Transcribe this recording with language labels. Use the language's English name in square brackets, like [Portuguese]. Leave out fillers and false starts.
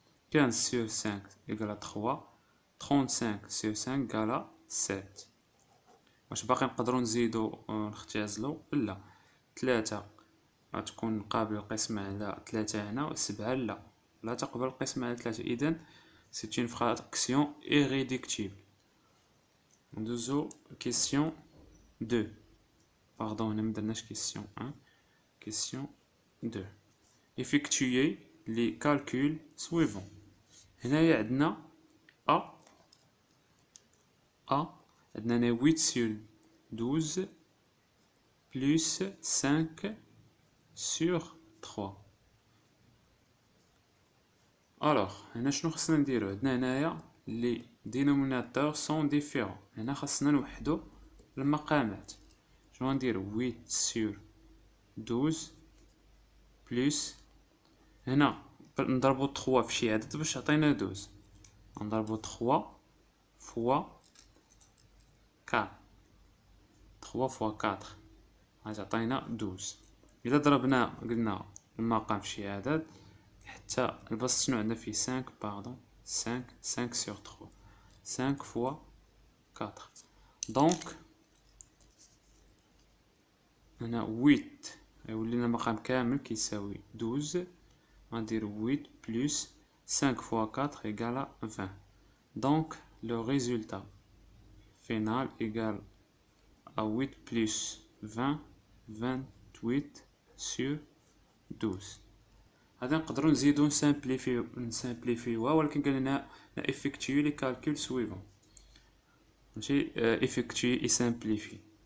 [French] 15 sur 5 égale à 3. 35 sur 5 égale à 7. [Arabic] واش باقي نقدروا نزيدو نختزلو؟ لا. 3 غتكون قابل للقسمة على 3 هنا، و 7 لا تقبل القسمة على 3. [French] إذن c'est une fraction irréductible. [Arabic] ندوزو question 2. pardon هنا مدرناش question 1. [French] question 2. effectuer les calculs suivants. [Arabic] هنايا عندنا عندنا [French] 8 sur 12 plus 5 sur 3. [Arabic] alors هنا شنو خصنا نديرو؟ عندنا هنايا [French] لي دينوميناتور سون ديفيرون. [Arabic] هنا خصنا نوحدو المقامات. شنو غنديرو؟ 8 sur 12 بلس هنا نضربو 3 في شي عدد باش يعطينا 12. نضربو 3 فوا 4. 3 فوا 4 غتعطينا 12. الا ضربنا قلنا المقام في شي عدد حتى البسط شنو عندنا فيه 5 5 sur 3. [French] 5 fois 4. [Arabic] دونك هنا 8 يولي لنا مقام كامل كيساوي 12. [French] غندير 8 plus 5 fois 4 égale à 20. donc le résultat final égale à 8 plus 20, 28 sur 12. [Arabic] هذا نقدروا نزيدو نسامبليفيوها، ولكن قال لنا [French] effectuer les calculs suivants. ماشي effectuer et simplifier.